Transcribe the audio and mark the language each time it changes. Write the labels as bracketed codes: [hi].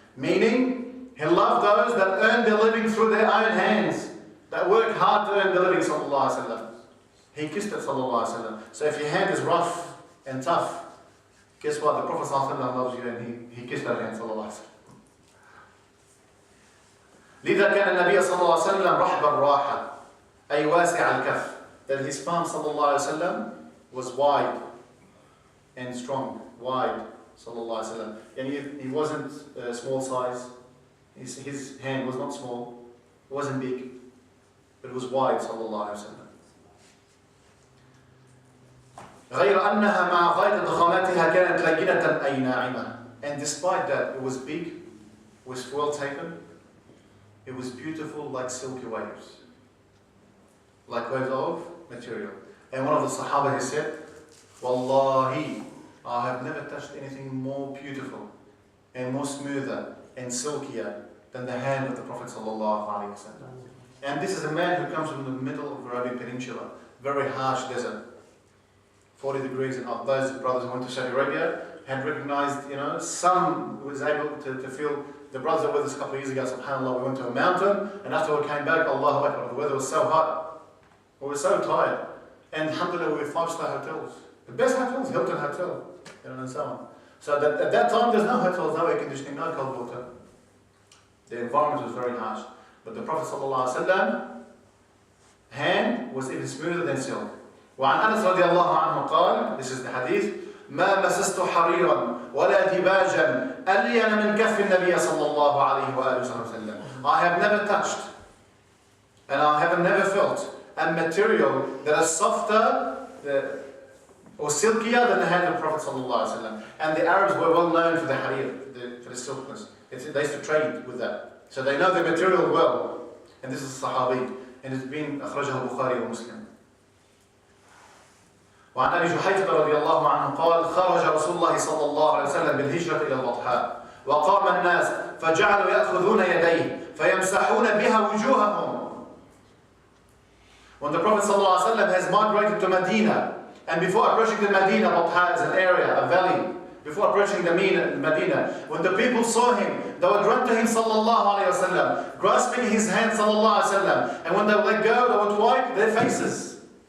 [en] Meaning, he loved those that earn their living through their own hands, that work hard to earn their living, sallallahu alaihi wasallam. He kissed it, sallallahu alaihi wasallam. So if your hand is rough and tough, guess what? The Prophet ﷺ loves you, and he kissed that hand, sallallahu alaihi wasallam. [ar] لذا كان النبي صلى الله عليه وسلم رحب الراحة أي واسع الكف. [en] That his palm صلى الله عليه وسلم was wide and strong, wide صلى الله عليه وسلم. And he wasn't small size. His hand was not small, it wasn't big, but it was wide صلى الله عليه وسلم. [ar] غير أنها مع غاية ضخامتها كانت لينة أي ناعمة. [en] And despite that, it was big, it was well taken. It was beautiful like silky waves. Like waves of material. And one of the Sahaba, he said, Wallahi, I have never touched anything more beautiful and more smoother and silkier than the hand of the Prophet ﷺ. And this is a man who comes from the middle of the Arabian Peninsula, very harsh desert, 40 degrees, and those brothers who went to Saudi Arabia had recognized, some was able to feel. The brothers that were with us a couple of years ago, subhanAllah, we went to a mountain, and after we came back, Allahu Akbar, the weather was so hot, we were so tired, and alhamdulillah, we were 5-star hotels, the best hotels, Hilton Hotel, and so on. So at that time, there's no hotels, no air conditioning, no cold water. The environment was very harsh, but the Prophet ﷺ hand was even smoother than silk. [ar] وعن أنس رضي الله عنه قال, [en] this is the hadith, [ar] ما مسست حريرا ولا ديباجا ألين من كف النبي صلى الله عليه وآله وسلم. [en] I have never touched and I have never felt a material that is softer or silkier than the hand of the Prophet صلى الله عليه وسلم. And the Arabs were well known for the harir, for the silkness. They used to trade with that. So they know the material well. And this is a Sahabi. And it's been [ar] أخرجه البخاري ومسلم. وعن أبي جحيفة رضي الله عنه قال خرج رسول الله صلى الله عليه وسلم بالهجرة إلى البطحاء وقام الناس فجعلوا يأخذون يديه فيمسحون بها وجوههم. [en] When the Prophet صلى الله عليه وسلم has migrated to Medina, and before approaching the Medina, Batha is an area, a valley, before approaching the Medina, when the people saw him, they would run to him sallallahu alayhi wasallam, grasping his hand sallallahu alayhi wasallam, and when they would let go, they would wipe their faces.